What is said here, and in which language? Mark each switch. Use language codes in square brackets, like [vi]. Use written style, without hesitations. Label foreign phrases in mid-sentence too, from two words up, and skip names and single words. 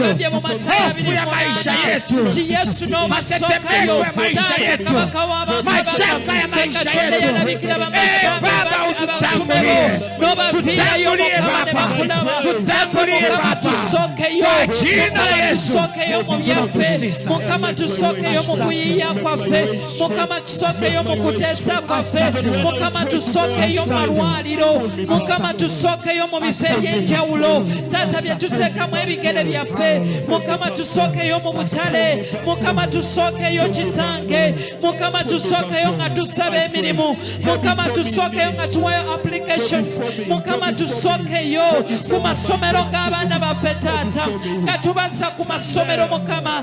[sw] Hofu ya maisha yetu, matetemeko ya maisha yetu, mashaka ya maisha yetu, Baba ututangulie, tutangulie Baba, tutangulie Baba, kwa jina la Yesu. [lg] Mukama tusokeyo mu kuyiya kwaffe, Mukama tusokeyo mu kuteesa kwaffe, Mukama tusokeyo mu malwaliro, Mukama tusokeyo mu bifo eby'enjawulo. Taata bye tuteekamu ebigere byaffe, Mukama tusokeyo mu butale, Mukama tusokeyo Kitange, Mukama tusokeyo nga tusaba emirimu, Mukama tusokeyo nga tuwayo applications, Mukama tusokeyo ku masomero g'abaana baffe Taata, nga tubassa ku masomero Mukama.